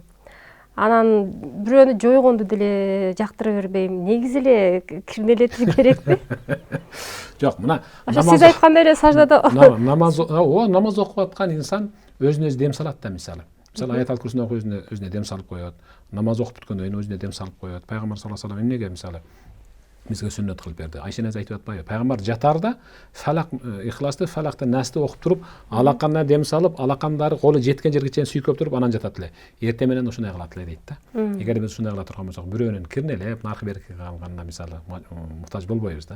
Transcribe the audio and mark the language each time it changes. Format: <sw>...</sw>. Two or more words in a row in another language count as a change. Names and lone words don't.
<ky>Анан бирөөнү жойгонду деле жактыра бербейм. Негизи эле кирнелетүү керекпи? Жок, мына Сиз айткандай эле саждада намаз окуп аткан инсан өзүнө өзү дем салат да мисалы. Мисалы аят курсун окуп өзүнө дем салып коет. Намаз окуп бүткөндөн кийин өзүнө дем салып коет. Пайгамбар</ky> <ar>صلى الله عليه وسلم</ar> <ky>эмнеге мисалы бизге сүннөт кылып берди. Айша энеңиз айтып атпайбы? Пайгамбар жатарда фалак ихласты, фалакты насты окуп туруп, алаканына дем салып, алакандары колу жеткен жерге чейин сүйкөп туруп анан жатат эле. Эртең менен ушундай кылат эле дейт да. Эгер биз ушундай кыла турган болсок, бирөөнүн кирнелеп, наркы берки калганына мисалы муктаж болбойбуз да.</ky>